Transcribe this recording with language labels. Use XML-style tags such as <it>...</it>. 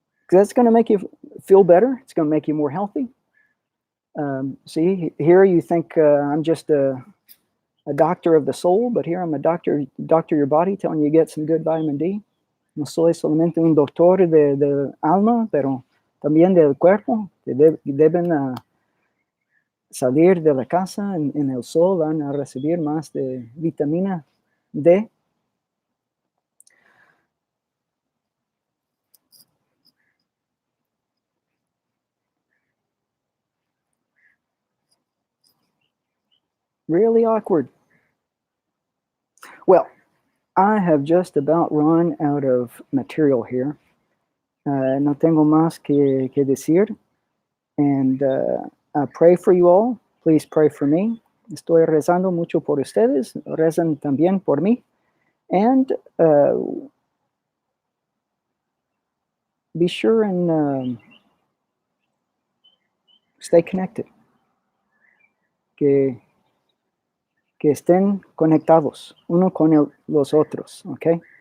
<en>That's going to make you feel better. It's going to make you more healthy. See, here you think I'm just a doctor of the soul, but here I'm a doctor of your body, telling you to get some good vitamin D.</en> <es>No soy solamente un doctor del alma, pero también del cuerpo. Deben salir de la casa en el sol, van a recibir más de vitamina D.</es> <en>Really awkward. Well, I have just about run out of material here.</en> <es>No tengo más que decir.</es> <en>And I pray for you all. Please pray for me.</en> <es>Estoy rezando mucho por ustedes. Rezan también por mí.</es> <en>And be sure and stay connected.</en> <es>Que estén conectados uno con los otros, okay?</es>